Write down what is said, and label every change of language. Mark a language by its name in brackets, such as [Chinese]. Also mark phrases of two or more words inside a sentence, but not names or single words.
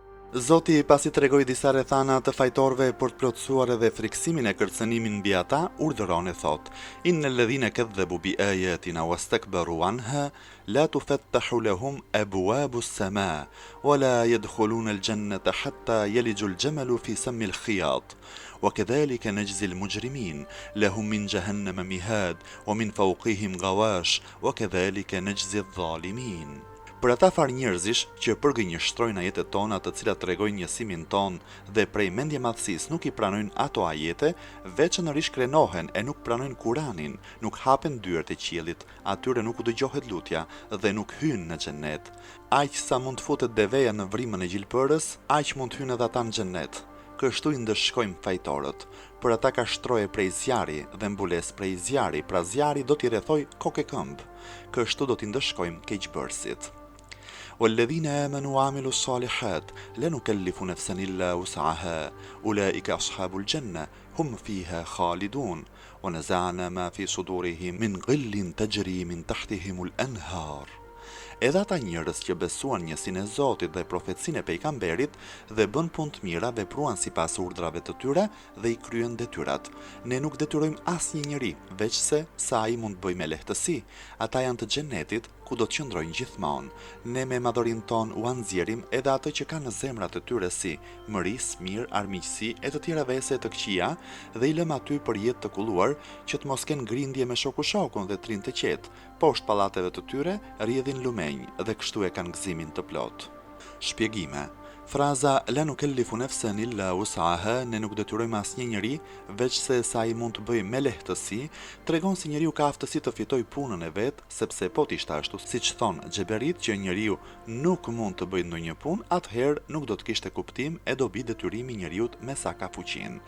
[Albanian] Zoti pasi tregoi disa rrethana të fajtorëve për të plotësuar edhe friksimin e kërcënimin mbi ata, urdhëron e thot: [Arabic] إن الذين كذبوا بآياتنا واستكبروا عنها لا تفتح لهم أبواب السماء ولا يدخلون الجنة حتى يلج الجمل في سم الخياط. وكذلك نجزي المجرمين لهم من جهنم مهاد ومن فوقهم غواش وكذلك نجزي الظالمين. [Albanian] Për ata far njerëzish që përgënjështrojnë ajetet tona të cilat tregojnë njësimin ton dhe prej mendje madhësisë nuk i pranojnë ato ajete, veçanërisht krenohen e nuk pranojnë Kuranin, nuk hapen dyert e qiellit, atyre nuk u dëgjohet lutja dhe nuk hynë në xhennet. Aq sa mund të futet deveja në vrimën e gjilpërës, aq mund të hynë edhe ata në xhennet. Kështu i ndëshkojmë fajtorët. Për ata ka shtroje prej zjari dhe mbules prej zjari, pra zjari do t'i rrethoj kokë e këmbë. Kështu do t'i ndëshkojmë keqbërësit. [Arabic] والذين آمنوا وعملوا الصالحات لا نكلف نفسا إلا وسعها أولئك أصحاب الجنة هم فيها خالدون ونزعنا ما في صدورهم من غل تجري من تحتهم الأنهار. [Albanian] Edhe ata njerëz që besuan njësinë e Zotit dhe profecinë e pejgamberit dhe bën punë të mira, vepruan sipas urdhrave të tyre dhe i kryen detyrat. Ne nuk detyrojmë asnjë njeri, veçse sa ai mund të bëjë me lehtësi. Ata janë të xhenetit, ku do të qëndrojnë gjithmonë. Ne me madhërinë ton u anxjerim edhe atë që kanë në zemrat e tyre si mëris, mirë, armiqësi e të tjera vese të këqija dhe i lëm aty për jetë të kulluar që të mos kenë grindje me shoku-shokun dhe trin të qetë. Poshtë pallateve të tyre rrjedhin lumenj dhe kështu e kanë gëzimin të plot. Shpjegime. Fraza [Arabic] لا نكلف نفسا إلا وسعها, [Albanian] ne nuk detyrojmë asnjë njeri veçse sa ai mund të bëjë me lehtësi, tregon se njeriu ka aftësi të fitojë punën e vet, sepse po të ishte ashtu, siç thon Xheberit që njeriu nuk mund të bëjë ndonjë punë, atëherë nuk do të kishte kuptim e dobi detyrimi i njeriu me sa ka fuqinë.